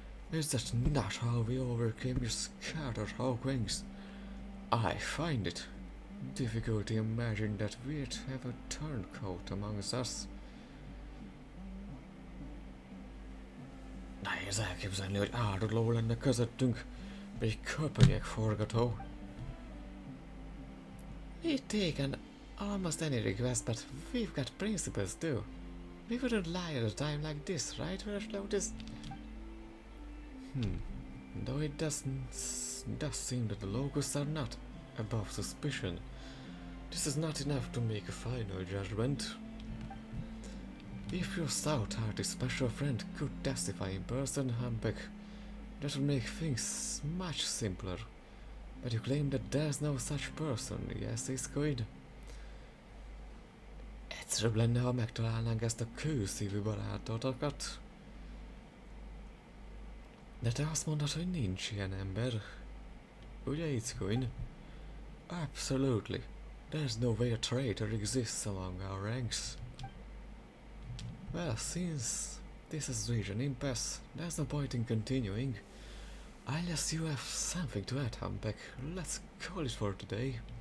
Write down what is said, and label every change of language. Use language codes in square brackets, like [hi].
[en] Is that not how we overcame your scattered hawkwings? I find it difficult to imagine that we'd have a turncoat amongst us. [hu] Nehéz elképzelni, hogy áruló lenne közöttünk, egy köpenyek forgató. [en] We've taken almost any request, but we've got principles too. We wouldn't lie at a time like this, right, Lotus? Though it does seem that the locusts are not above suspicion, this is not enough to make a final judgment. If your stout-hearted special friend could testify in person, Humpek, that would make things much simpler. But you claim that there's no such person, yes, Iscoid? [hu] Egyszerűbb lenne, ha megtalálnánk ezt a kőszívű barátotokat. De te azt mondod, hogy nincs ilyen ember. Ugye, Iscoid? [en] Absolutely. There's no way a traitor exists among our ranks. Well, since this has reached an impasse, there's no point in continuing. Unless you have something to add, Humpek, let's call it for today.